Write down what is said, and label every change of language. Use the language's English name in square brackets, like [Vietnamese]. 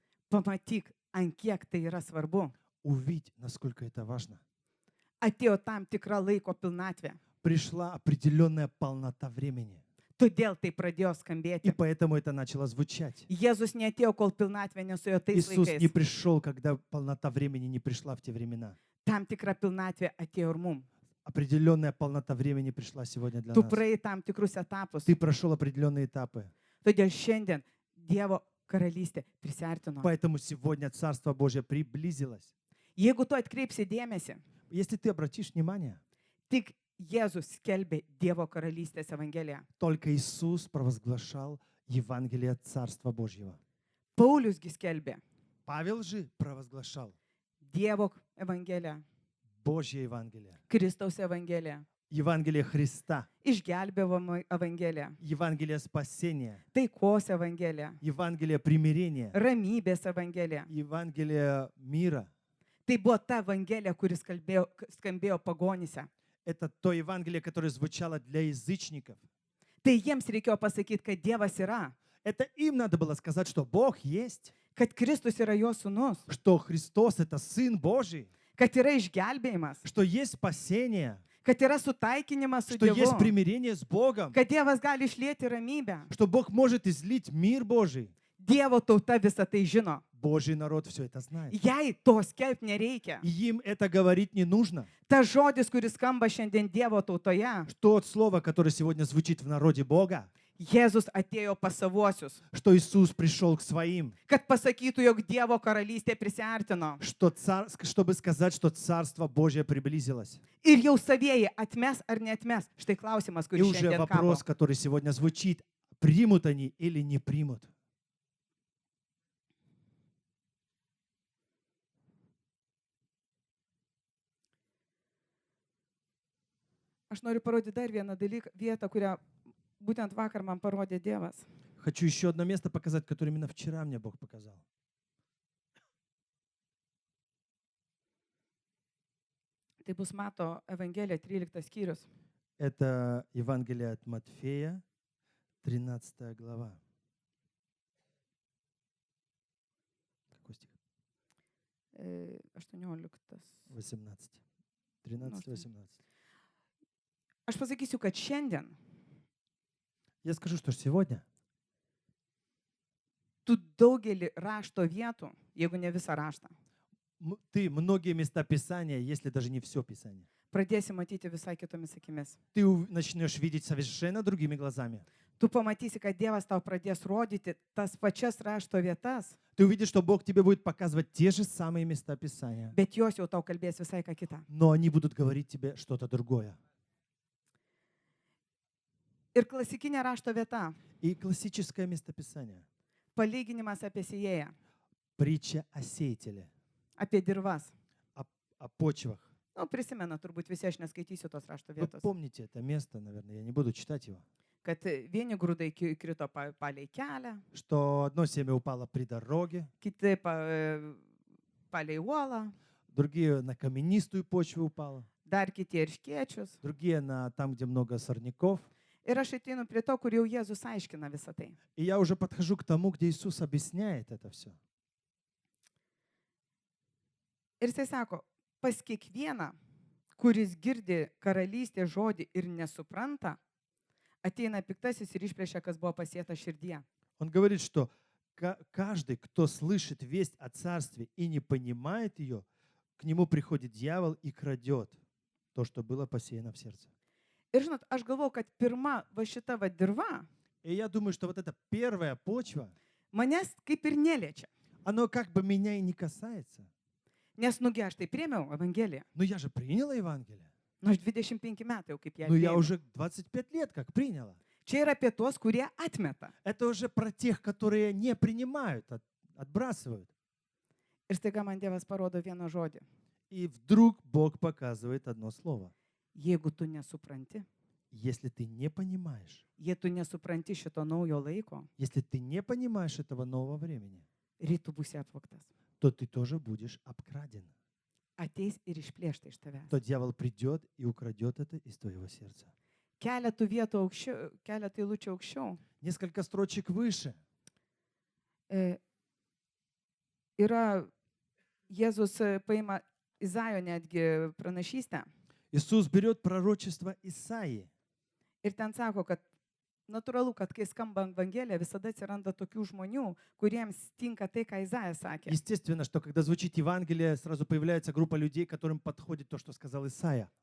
[Lithuanian] Pamatyk, ant kiek tai yra svarbu. [Russian] Увидь, насколько это важно. [Lithuanian] Atėjo tam tikra laiko pilnatvė. [Russian] Пришла определенная полнота времени. [Lithuanian] Todėl tai pradėjo [Russian] И [Lithuanian] skambėti. [Russian] поэтому это начало звучать. [Lithuanian] Jėzus neatėjo, kol pilnatvė nesuėjo tais [Russian] Иисус не [Lithuanian] laikais. [Russian] пришел, когда полнота времени не пришла в те времена. [Lithuanian] Tam tikra pilnatvė atėjo ir mum. [Russian] Определенная полнота времени пришла сегодня для [Lithuanian] Tu [Russian] нас. [Lithuanian] praėjai tam tikrus etapus. [Russian] Ты прошел определенные этапы. [Lithuanian] Todėl šiandien Dievo karalystė prisiartino. [Russian] Поэтому сегодня Царство Божье приблизилось. [Lithuanian] Jeigu tu atkreipsi dėmesį, [Russian] Если ты обратишь внимание, [Lithuanian] tik Jėzus skelbė Dievo karalystės evangeliją. [Russian] только Иисус провозглашал Евангелие Царства Божьего. [Lithuanian] Pauliusgi skelbė [Russian] Павел же провозглашал [Lithuanian] Dievo evangeliją, [Russian] Божье Евангелие. [Lithuanian] Kristaus evangeliją, [Russian] Евангелие Христа. [Lithuanian] išgelbėjimo evangeliją, [Russian] Евангелие спасения. [Lithuanian] taikos evangeliją, [Russian] Евангелие примирения. [Lithuanian] ramybės evangeliją. [Russian] Евангелие мира. [Lithuanian] Tai buvo ta evangelija, kuris skambėjo pagonyse. [Russian] Это то Евангелие, которое звучало для язычников. [Lithuanian] Tai jiems reikėjo pasakyti, kad Dievas yra, [Russian] Это им надо было сказать, что Бог есть, [Lithuanian] kad Kristus yra jo sūnus, [Russian] что Христос — это Сын Божий, [Lithuanian] kad yra išgelbėjimas, [Russian] что есть спасение, [Lithuanian] kad yra sutaikinimas su [Russian] что есть [Lithuanian] Dievu, [Russian] примирение с Богом, [Lithuanian] kad Dievas gali išlieti ramybę. [Russian] что Бог может излить мир Божий. [Lithuanian] Dievo tauta visą tai žino. [Russian] Божий народ все это знает. [Lithuanian] Jai to skelbti nereikia. [Russian] И им это говорить не нужно. [Lithuanian] Ta žodis, kuris skamba šiandien Dievo tautoje, [Russian] То слово, которое сегодня звучит в народе Бога, [Lithuanian] Jėzus atėjo pas savuosius, [Russian] что Иисус пришел к своим, [Lithuanian] kad pasakytų, jog Dievo karalystė prisiartino. [Russian] чтобы сказать, что Царство Божье приблизилось. [Lithuanian] Ir jau savieji atmes ar neatmes. Štai klausimas, [Russian] И [Lithuanian] kuris [Russian] уже [Lithuanian] šiandien kabo. [Russian] вопрос, который сегодня звучит, примут они или не примут. [Lithuanian] Aš noriu parodyti dar vieną dalyką, vietą, kurią būtent vakar man parodė Dievas. [Russian] Хочу еще одно место показать, которое именно вчера мне Бог показал. [Lithuanian] Tai bus Mato Evangelija 13 skyrius. [Russian] Это Евангелие от Матфея, 13 глава. Какой стих? 18. 18. 13-18. [Lithuanian] Aš pasakysiu, kad šiandien [Russian] Я скажу, что сегодня [Lithuanian] tu daugelį rašto vietų, jeigu ne visą raštą, [Russian] ты многие места Писания, если даже не все Писание, [Lithuanian] pradėsi matyti visai kitomis akimis. [Russian] ты начнешь видеть совершенно другими глазами. [Lithuanian] Tu pamatysi, kad Dievas tau pradės rodyti tas pačias rašto vietas, [Russian] Ты увидишь, что Бог тебе будет показывать те же самые места Писания, [Lithuanian] bet jos jau tau kalbės visai ką kitą. [Russian] но они будут говорить тебе что-то другое. [Lithuanian] Ir klasikinė rašto vieta, [Russian] И классическое местописание, [Lithuanian] palyginimas apie sėjėją, [Russian] притча о сеятеле, [Lithuanian] apie dirvas. [Russian] о почвах. [Lithuanian] Nu, prisimena turbūt visi, aš neskaitysiu tos rašto [Russian] Вы [Lithuanian] vietos. [Russian] помните это место, наверное, я не буду читать его, [Lithuanian] Kad vieni grūdai krito palei kelią, [Russian] что одно семя упало при дороге, [Lithuanian] kiti palei uolą, [Russian] другие на каменистую почву упало, [Lithuanian] dar kiti erškiečius. [Russian] другие на там, где много сорняков. [Lithuanian] Ir aš ateinu prie to, kur jau Jėzus aiškina visą tai. [Russian] И я уже подхожу к тому, где Иисус объясняет это все. [Lithuanian] Ir jisai sako, pas kiekvieną, kuris girdi karalystės žodį ir nesupranta, ateina piktasis ir išplėšia, kas buvo pasėta širdyje. [Russian] Он говорит, что каждый, кто слышит весть о царстве и не понимает ее, к нему приходит дьявол и крадет то, что было посеяно в сердце. [Lithuanian] Ir žinot, aš galvoju, kad pirma va šita va dirva [Russian] И я думаю, что вот эта первая почва, [Lithuanian] manęs kaip ir neliečia. [Russian] оно как бы меня и не касается. [Lithuanian] Nes nugi aš tai priėmiau Evangeliją. [Russian] Но я же приняла Евангелие. [Lithuanian] Nu, aš 25 metai jau kaip ją [Russian] Но я [Lithuanian] priėmiau. [Russian] уже 25 лет как приняла. [Lithuanian] Čia yra apie tuos, kurie atmeta. [Russian] Это уже про тех, которые не принимают, отбрасывают. [Lithuanian] Ir staiga man Dievas parodo vieną žodį. [Russian] И вдруг Бог показывает одно слово. [Lithuanian] Jeigu tu nesupranti, [Russian] Если ты не понимаешь, [Lithuanian] jei tu nesupranti šito naujo laiko, [Russian] если ты не понимаешь этого нового времени, [Lithuanian] rytų būsi apvoktas. [Russian] то ты тоже будешь обкраден. [Lithuanian] Ateis ir išplėšta iš tavęs. [Russian] То дьявол придет и украдет это из твоего сердца. [Lithuanian] Keletų vietų aukščiau, keletą eilučių aukščiau [Russian] Несколько строчек выше [Lithuanian] yra Jėzus paima Izaijo netgi pranašystę. [Russian] Иисус берет пророчество Исаии. [Lithuanian] Ir ten sako, kad natūralu, kad kai skamba Evangelija, visada atsiranda tokių žmonių, kuriems tinka tai, ką Izaijas sakė. [Russian] Естественно, что когда звучит Евангелие, сразу появляется группа людей, которым подходит то, что сказал Исаия.